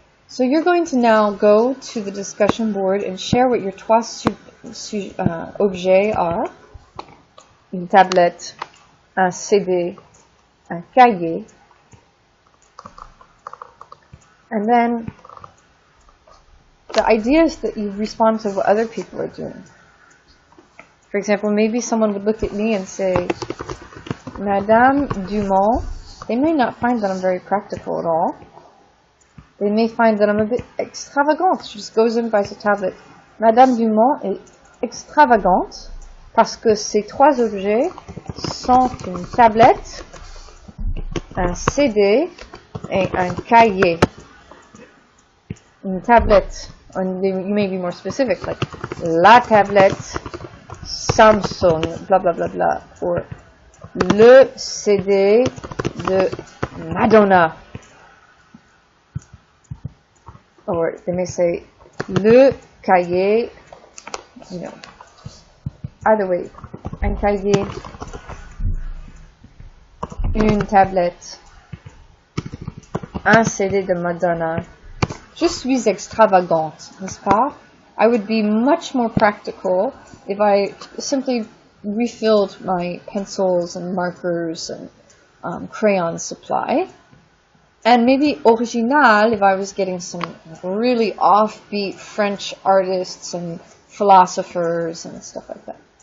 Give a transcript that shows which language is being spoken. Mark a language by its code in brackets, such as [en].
[en] So you're going to now go to the discussion board and share what your 3 objets are. [fr] Une tablette, un CD, un cahier. [en] And then the idea is that you respond to what other people are doing. For example, maybe someone would look at me and say, Madame Dumont, they may not find that I'm very practical at all. They may find that I'm a bit extravagante. She just goes and buys a tablet. [fr] Madame Dumont est extravagante parce que ces 3 objets sont une tablette, un CD et un cahier. Une tablette, [en] you may be more specific, like [fr] la tablette Samsung, [en] blah blah blah blah, or [fr] le CD de Madonna. [en] Or they may say [fr] le cahier, [en] you know, either way, [fr] un cahier, une tablette, un CD de Madonna. Je suis extravagante, n'est-ce pas? [en] I would be much more practical if I simply refilled my pencils and markers and crayon supply. And maybe original if I was getting some really offbeat French artists and philosophers and stuff like that.